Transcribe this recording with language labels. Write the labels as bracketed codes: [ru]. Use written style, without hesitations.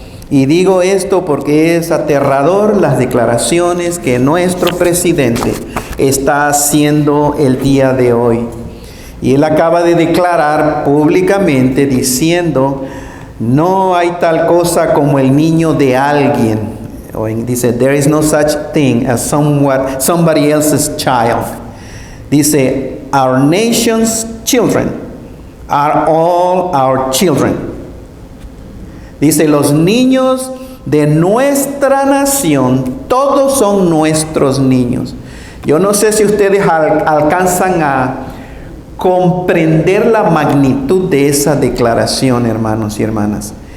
[es] Y digo esto porque es aterrador las declaraciones que nuestro presidente está haciendo el día de hoy. Y él acaba de declarar públicamente diciendo, no hay tal cosa como el niño de alguien. Dice, [en] there is no such thing as somebody else's child. [es] Dice, [en] our nation's children are all our children. [es] Dice, los niños de nuestra nación, todos son nuestros niños. Yo no sé si ustedes alcanzan a comprender la magnitud de esa declaración, hermanos y hermanas.